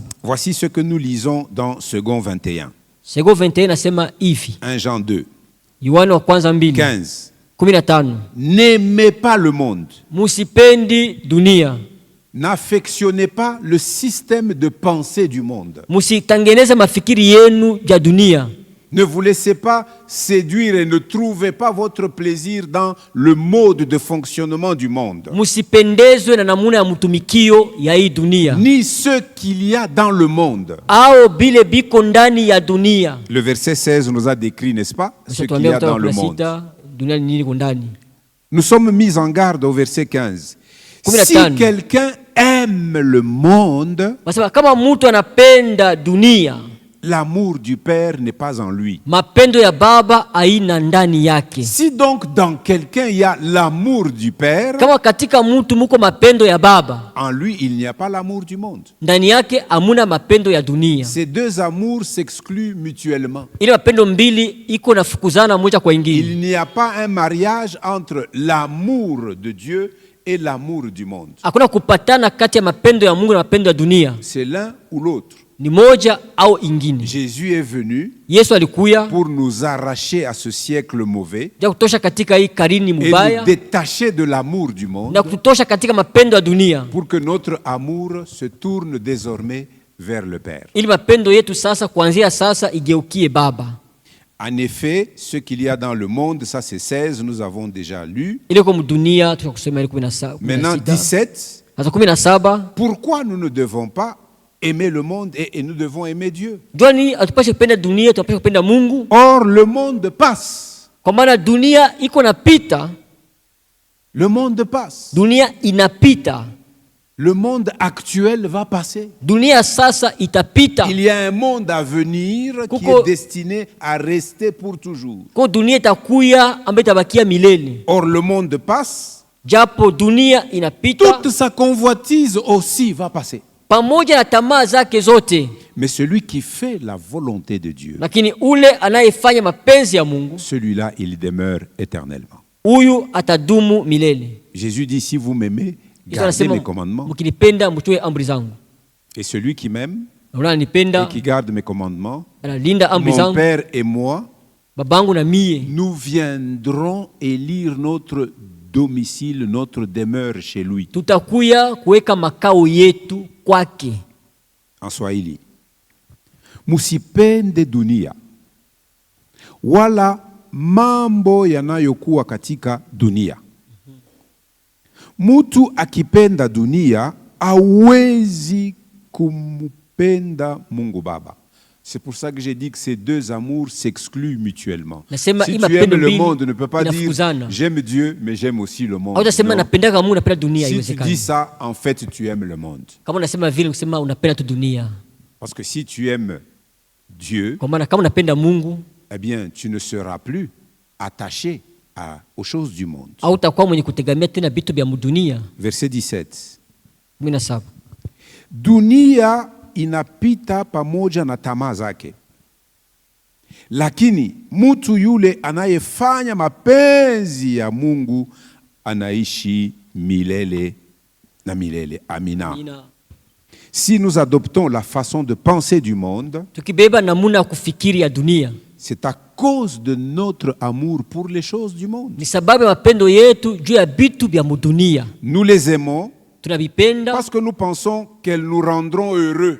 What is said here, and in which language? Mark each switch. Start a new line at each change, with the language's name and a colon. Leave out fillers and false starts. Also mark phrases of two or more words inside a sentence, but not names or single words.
French: Voici ce que nous lisons dans Second 21.
Swahili: Second 21 nasema hivi.
French: 1 Jean 2.
Swahili: Yohana kwanza 2.
French: 15.
Swahili: 15.
French: N'aimez pas le monde.
Swahili: Musipendi dunia.
French: N'affectionnez pas le système de pensée du monde.
Swahili: Musitangeneza mafikiri yenu ya dunia.
French: Ne vous laissez pas séduire et ne trouvez pas votre plaisir dans le mode de fonctionnement du monde.
Swahili: Musipendezwe na namuna ya mutumikio ya hii dunia.
French: Ni ce qu'il y a dans le monde.
Swahili: Ao bile biko ndani ya dunia.
French: Le verset 16 nous a décrit, n'est-ce pas, ce qu'il y a dans le monde. Nous sommes mis en garde au verset 15. Si quelqu'un aime le monde,
Swahili: kama mtu anapenda dunia,
French: l'amour du Père n'est pas en lui.
Swahili: Mapendo ya baba haina ndani yake.
French: Si donc dans quelqu'un il y a l'amour du Père,
Swahili: kama katika mtu muko mapendo ya baba,
French: en lui il n'y a pas l'amour du monde.
Swahili: Ndani yake hamuna mapendo ya dunia.
French: Ces deux amours s'excluent mutuellement.
Swahili: Ile mapendo mbili iko nafukuzana moja kwa ingine.
French: Il n'y a pas un mariage entre l'amour de Dieu et l'amour du monde.
Swahili: Hakuna kupatana kati ya mapendo ya Mungu na mapendo ya dunia.
French: C'est l'un ou l'autre.
Swahili: Ni moja au ingine.
French: Jésus est venu
Swahili: Yesu alikuya
French: pour nous arracher à ce siècle mauvais
Swahili: ja kutosha katika hii karini mubaya,
French: et nous détacher de l'amour du monde,
Swahili: na kutosha katika mapendo ya dunia,
French: pour que notre amour se tourne désormais vers le Père.
Swahili: Ili mapendo yetu sasa kuanzia sasa igeukie Baba.
French: En effet, ce qu'il y a dans le monde, ça c'est 16, nous avons déjà lu.
Swahili: Ile kwa dunia tunakusema ile 17.
French: Maintenant 17.
Swahili: Sasa 17.
French: Pourquoi nous ne devons pas aimer le monde et nous devons aimer Dieu?
Swahili: Joni atupashe kupenda dunia, tupashe kupenda Mungu.
French: Or le monde passe.
Swahili: Kwa maana dunia iko napita.
French: Le monde passe.
Swahili: Dunia inapita.
French: Le monde actuel va passer.
Swahili: Dunia sasa itapita.
French: Il y a un monde à venir qui est destiné à rester pour toujours.
Swahili: Kwa dunia itakuya ambayo itabakia milele.
French: Or le monde passe.
Swahili: japo dunia inapita,
French: toute sa convoitise aussi va passer.
Swahili: pamoja na tamaa zake zote.
French: Mais celui qui fait la volonté de Dieu,
Swahili: Lakini ule anayefanya mapenzi ya Mungu,
French: celui-là, il demeure éternellement.
Swahili: huyu atadumu milele.
French: Jésus dit, si vous m'aimez,
Swahili: Yesu
French: gardez
Swahili: anasema,
French: mes commandements.
Swahili: mkinipenda mtoe amri zangu.
French: Et celui qui m'aime
Swahili: Na ule ananipenda,
French: et qui garde mes commandements,
Swahili: analinda amri
French: mon
Swahili: zangu,
French: Père et moi,
Swahili: babangu na mie,
French: nous viendrons élire notre domicile, notre demeure chez lui.
Swahili: tutakuya kuweka makao yetu kwake.
French: En Swahili.
Swahili: Musipende dunia wala mambo yanayokuwa katika dunia. Mutu akipenda dunia hawezi kumpenda Mungu Baba.
French: C'est pour ça que j'ai dit que ces deux amours s'excluent mutuellement. Si tu aimes le monde, ne peux pas dire j'aime Dieu, mais j'aime aussi le monde. Non. Si tu dis ça, en fait, tu aimes le monde. Parce que si tu aimes Dieu, eh bien, tu ne seras plus attaché aux choses du monde. Verset 17.
Swahili: Dunia inapita pamoja na tamaa zake, lakini mtu yule anayefanya mapenzi ya Mungu anaishi milele na milele. Amina.
French: Si nous adoptons la façon de penser du monde, c'est à cause de notre amour pour les choses du monde. Nous les aimons parce que nous pensons qu'elles nous rendront heureux.